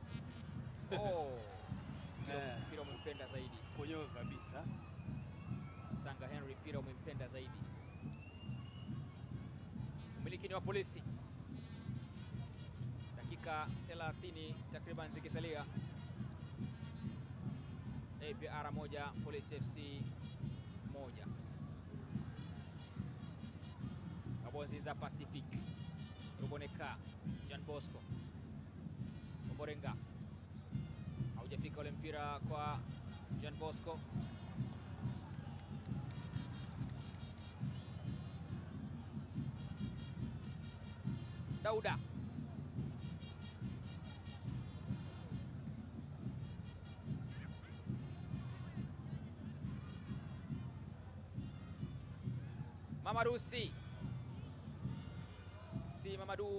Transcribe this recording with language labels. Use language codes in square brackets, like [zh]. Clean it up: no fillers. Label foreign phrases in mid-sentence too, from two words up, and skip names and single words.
[sw] Mpira umempenda zaidi. Ponyoka kabisa. Sanga Henry, mpira umempenda zaidi. Umiliki ni wa Polisi. Dakika 30 takriban zikisalia. APR 1 Police FC 1. Kabozi za Pacific. Ruboneka, Jean Bosco. Omborenga. Haujafika ule mpira kwa Jean Bosco. Dauda. Mamadou Si Mamadou.